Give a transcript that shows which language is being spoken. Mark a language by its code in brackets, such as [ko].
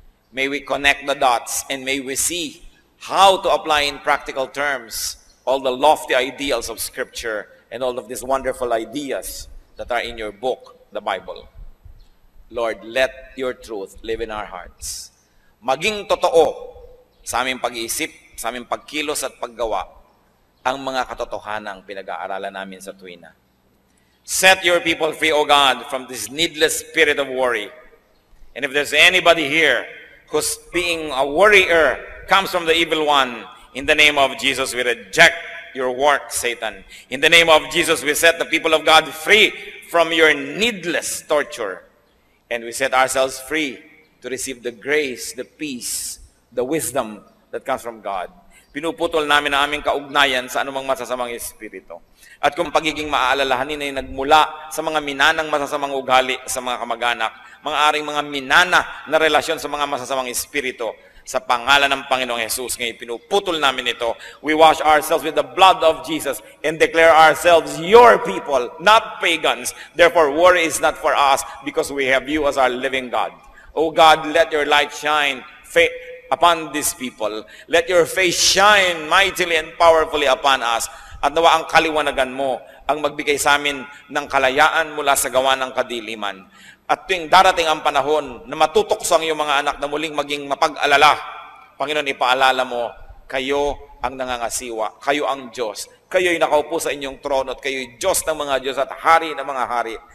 [en] May we connect the dots and may we see how to apply in practical terms all the lofty ideals of Scripture and all of these wonderful ideas that are in your book, the Bible. Lord, let your truth live in our hearts. [tl] Maging totoo sa aming pag-iisip, sa aming pagkilos at paggawa, ang mga katotohanang pinag-aaralan namin sa tuwina. [en] Set your people free, O God, from this needless spirit of worry. And if there's anybody here who's being a worrier, comes from the evil one, in the name of Jesus, we reject your work, Satan. In the name of Jesus, we set the people of God free from your needless torture. And we set ourselves free to receive the grace, the peace, the wisdom that comes from God. [tl] Pinuputol namin ang aming kaugnayan sa anumang masasamang espiritu. At kung pagiging maaalalahanin ay nagmula sa mga minanang masasamang ugali sa mga kamag-anak, mga aring mga minana na relasyon sa mga masasamang espiritu, Sa pangalan ng Panginoong Jesus, ngayon pinuputol namin ito. [en] We wash ourselves with the blood of Jesus and declare ourselves your people, not pagans. Therefore, worry is not for us because we have you as our living God. O God, let your light shine upon these people. Let your face shine mightily and powerfully upon us. [tl] At nawa ang kaliwanagan mo ang magbigay sa amin ng kalayaan mula sa gawa ng kadiliman. At tuwing darating ang panahon na matutokso ang iyong mga anak na muling maging mapag-alala, Panginoon, ipaalala mo, kayo ang nangangasiwa, kayo ang Diyos, kayo'y nakaupo sa inyong trono at kayo'y Diyos ng mga Diyos at hari ng mga hari.